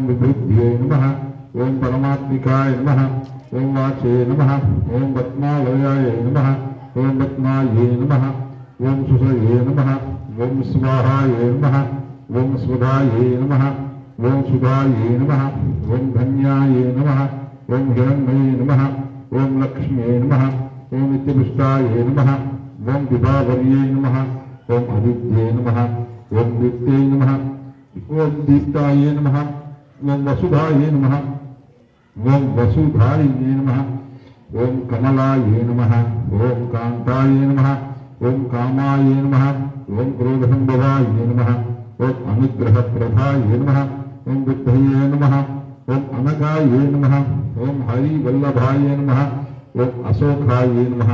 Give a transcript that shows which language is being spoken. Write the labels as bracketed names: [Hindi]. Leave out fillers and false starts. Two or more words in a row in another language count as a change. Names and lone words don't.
[Sanskrit] विभूत्यै नमः, ओम् परमात्मिकायै नमः, ओम् वाचे नमः, ओम् पद्मालयायै नमः, ओम् पद्मायै नमः, ओम् शुचये नमः, ओम् स्वाहायै नमः, ओम् स्वधायै नमः, ओम् सुधायै नमः, ओम् धन्यायै नमः, ओम् हिरण्यै नमः, ओम् लक्ष्म्यै नमः, ओम नित्यपुष्टाय नमः ओम विभावर्ये नमः ओम आदित्ये नमः ओम दीप्ते नमः ओम दीप्ताय नमः ओम वसुधाय नमः ओम वसुधारिणे नमः ओम कमलाय नमः ओम कांताय नमः ओम कामाय नमः ओम क्रोधसंभवाय नमः ओम अनुग्रहप्रदाय नमः ओम बुद्धये नमः ओम अनगाय नमः ओम हरिवल्लभाय नमः ओम अशोकाय नमः